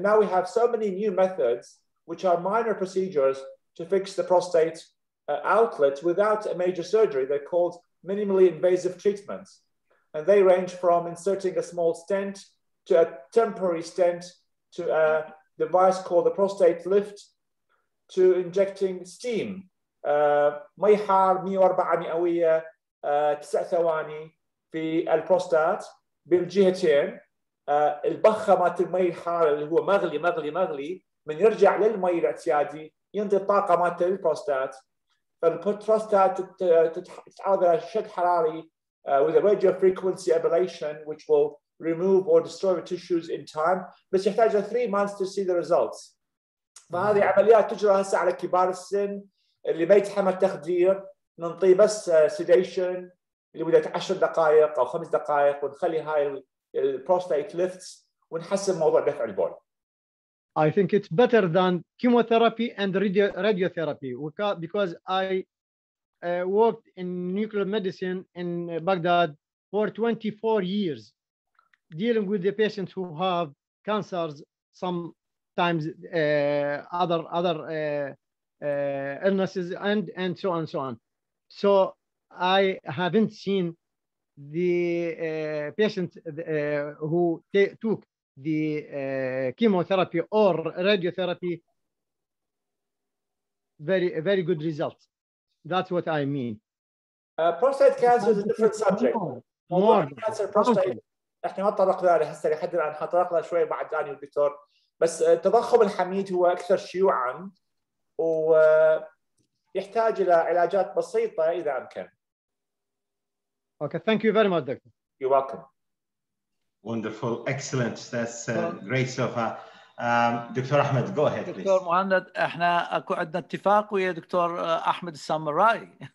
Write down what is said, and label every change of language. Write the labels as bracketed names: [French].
[English] And now we have so many new methods, which are minor procedures to fix the prostate outlet without a major surgery. They're called minimally invasive treatments. And they range from inserting a small stent to a temporary stent to a device called the prostate lift to injecting steam. [Arabic] مي حار 104 مئوية 9 ثواني في البروستات بالجهتين. البخة مالت المي الحار اللي هو مغلي من يرجع للمي الاعتيادي ينطي الطاقة مالت البروستات. فالبروستات تتعرض إلى شد حراري [English] with a radio frequency ablation, which will remove or destroy the tissues in time. [Arabic] بس يحتاج [English] 3 months to see the results. [Arabic] فهذه عمليات تجرى هسه على كبار السن اللي ما يتحمل تخدير، ننطيه بس sedation لمدة 10 دقائق أو 5 دقائق ونخلي هاي البروستات ليفتس ونحسن موضوع دفع البول. [English] I think it's better than chemotherapy and radiotherapy because I worked in nuclear medicine in Baghdad for 24 years, dealing with the patients who have cancers, sometimes other illnesses, and so on and so on. So I haven't seen the patients who took the chemotherapy or radiotherapy very good results. That's what I mean. Prostate cancer is a different subject. [Arabic] موضوع cancer prostate احنا ما تطرقنا له هسه لحد الان، حنتطرق شوي بعد ثاني الدكتور. بس التضخم الحميد هو اكثر شيوعا ويحتاج الى علاجات بسيطه اذا امكن. [English] Okay, thank you very much, Doctor. You're welcome. Wonderful, excellent. That's great so far. Doctor Ahmed, go ahead, please. [Arabic] دكتور مهند, احنا اكو عندنا اتفاق ويا دكتور أحمد السامرائي.